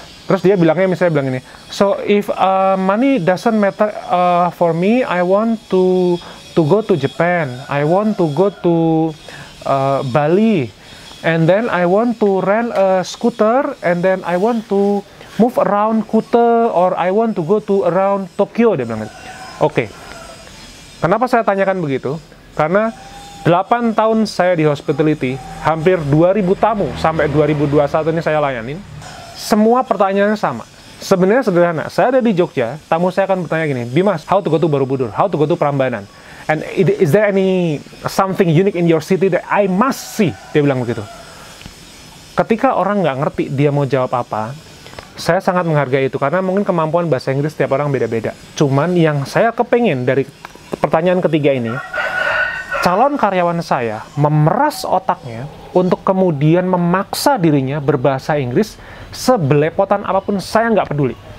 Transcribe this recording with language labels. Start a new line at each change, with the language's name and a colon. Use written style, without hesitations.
Indonesian: Terus dia bilangnya, misalnya bilang ini,
English: so if money doesn't matter for me, I want to go to Japan, I want to go to Bali, and then I want to rent a scooter, and then I want to move around Kuta, or I want to go to around Tokyo,
Indonesian: dia bilang gitu.
English: Oke.
Indonesian: Kenapa saya tanyakan begitu? Karena 8 tahun saya di hospitality, hampir 2000 tamu sampai 2021 ini saya layanin. Semua pertanyaannya sama. Sebenarnya sederhana. Saya ada di Jogja, tamu saya akan bertanya gini, Bimas,
English: how to go to Borobudur? How to go to Prambanan? And is there any something unique in your city that I must see?
Indonesian: Dia bilang begitu. Ketika orang nggak ngerti dia mau jawab apa, saya sangat menghargai itu, karena mungkin kemampuan bahasa Inggris setiap orang beda-beda. Cuman yang saya kepengen dari pertanyaan ketiga ini, calon karyawan saya memeras otaknya untuk kemudian memaksa dirinya berbahasa Inggris sebelepotan apapun, saya nggak peduli.